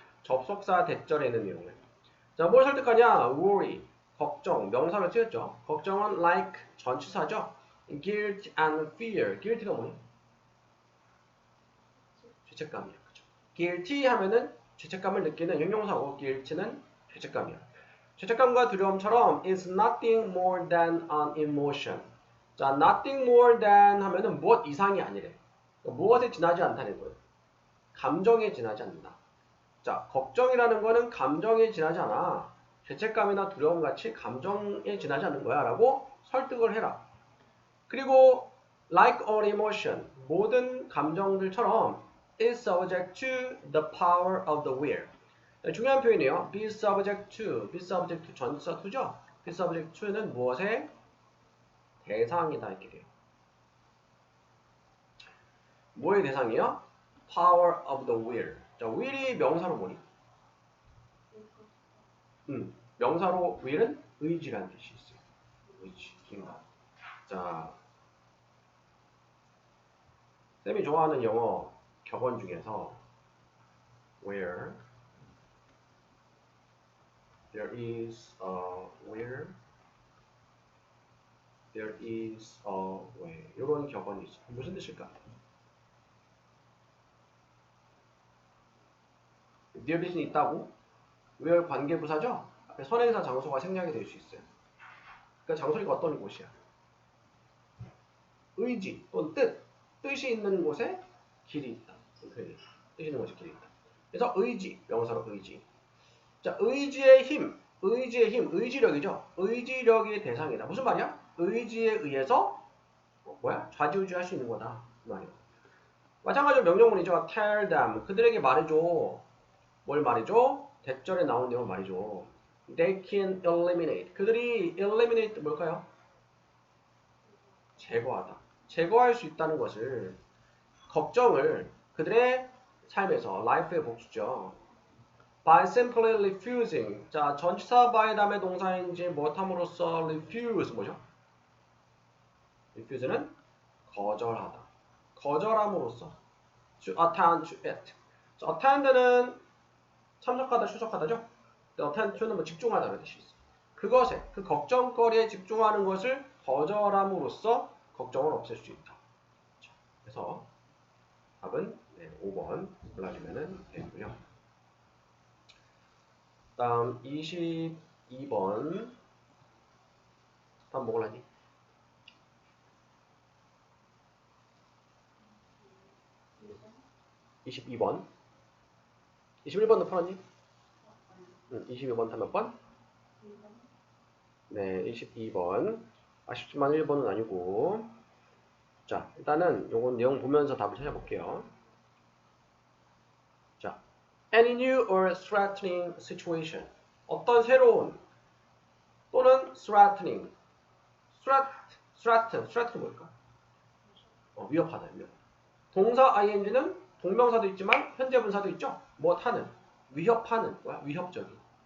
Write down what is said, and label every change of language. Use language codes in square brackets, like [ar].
[ko] 접속사 대절에 있는 내용을. 자, 뭘 설득하냐? worry, 걱정, 명사로 쓰였죠. 걱정은 like, 전치사죠. [en] guilt and fear. guilt가 [ko] 뭐니? 죄책감이야. 그죠? guilty 하면은 죄책감을 느끼는 형용사고, guilt는 죄책감이야. 죄책감과 두려움처럼 [en] is nothing more than an emotion. [ko] 자, [en] nothing more than [ko] 하면은 무엇 이상이 아니래. 무엇에 지나지 않다는 거예요. 감정에 지나지 않는다. 자, 걱정이라는 거는 감정에 지나지 않아. 죄책감이나 두려움 같이 감정에 지나지 않는 거야 라고 설득을 해라. [en] 그리고 like all emotion, [ko] 모든 감정들처럼 [en] is subject to the power of the will. [ko] 중요한 표현이에요. [en] be subject to 전치사 to죠. [ko] be subject to는 무엇의 대상이다 이렇게 돼요. 뭐의 대상이요? [en] power of the will. [ko] 자, will이 명사로 뭐니? 명사로 will은 의지라는 뜻이 있어요. 의지, 힘감. [en] 자, [ko] 쌤이 좋아하는 영어 격언 중에서 [en] where there is a will, there is a way. [ko] 이런 격언이 있어요. 무슨 뜻일까? there is는 있다고? where 관계부사죠? 앞에 선행사 장소가 생략이 될 수 있어요. 그러니까 장소가 어떤 곳이야? 의지 또는 뜻이 있는 곳에 길이 있다. 뜻이 있는 곳에 길이 있다. 그래서 의지, 명사로 의지. 자, 의지의 힘, 의지력이죠. 의지력이 대상이다. 무슨 말이야? 의지에 의해서 좌지우지 할 수 있는 거다. 그 말이야. 마찬가지로 명령문이죠. [en] tell them, [ko] 그들에게 말해줘. 뭘 말해줘? 대절에 나온 내용 말이죠. [en] They can eliminate, [ko] 그들이 [en] eliminate 뭘까요? [ko] 제거하다. 제거할 수 있다는 것을, 걱정을 그들의 삶에서, life의 복수죠. [en] by simply refusing. [ko] 자, 전치사 by 다음에 동사인지 못함으로써 refuse 뭐죠? refuse는 거절하다. 거절함으로써 [en] to attend to it. [ko] 자, attend는 참석하다, 출석하다죠? attend to는 뭐 집중하다는 뜻이 있어. 그것에, 그 걱정거리에 집중하는 것을 거절함으로써 걱정을 없앨 수 있다. 자, 그래서 답은 5번 골라주면 되고요. 다음 22번 답 먹을라니? 22번 21번도 풀었니? 22번 답 몇 번? 네, 22번 아쉽지만 1번은 아니고. 자, 일단은 요건 내용 보면서 답을 찾아볼게요. [en] 자, any new or threatening situation. [ko] 어떤 새로운 또는 threatening. threaten 뭘까? 위협하다. 동사 ing는 동명사도 있지만 현재 분사도 있죠. 하는, 위협하는, 위협적인.